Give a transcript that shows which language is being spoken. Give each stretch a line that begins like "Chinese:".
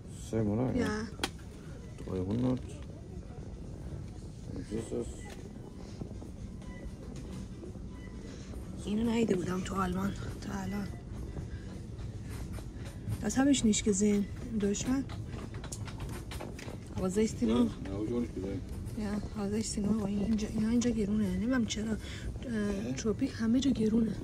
German: Same, oder? Ja. 300. Und dieses.
Persian: اینو ندیده بودم تو آلمان تا الان.
German: Das habe ich nicht gesehen in Deutschland. Aber 16 Ja, Euro. habe ich auch nicht gesehen. Ja, aber 16 Euro.
Persian: اینجا گرونه. نمیدونم چرا تروپیک همه جا گرونه.